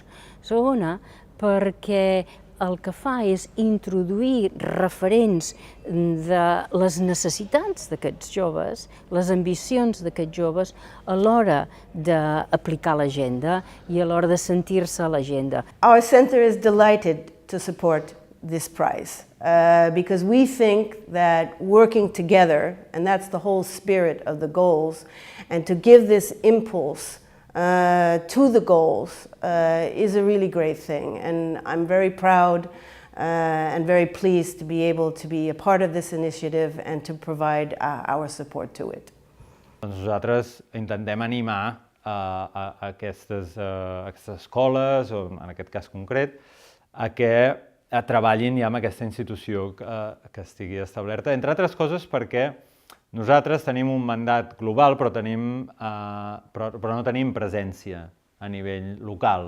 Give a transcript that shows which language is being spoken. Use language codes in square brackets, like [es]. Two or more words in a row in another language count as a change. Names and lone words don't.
[ca] Segona, perquè el que fa és introduir referents de les necessitats d'aquests joves, les ambicions d'aquests joves, a l'hora d'aplicar l'agenda i a l'hora de sentir-se a l'agenda. [en] Our center is delighted to support this prize because we think that working together, and that's the whole spirit of the goals, and to give this impulse to the goals is a really great thing, and I'm very proud and very pleased to be able to be a part of this initiative and to provide our support to it. [ca] Nosaltres intentem animar aquestes escoles, o en aquest cas concret, a que treballin ja amb aquesta institució que estigui establerta, entre altres coses perquè nosaltres tenim un mandat global, però no tenim presència a nivell local.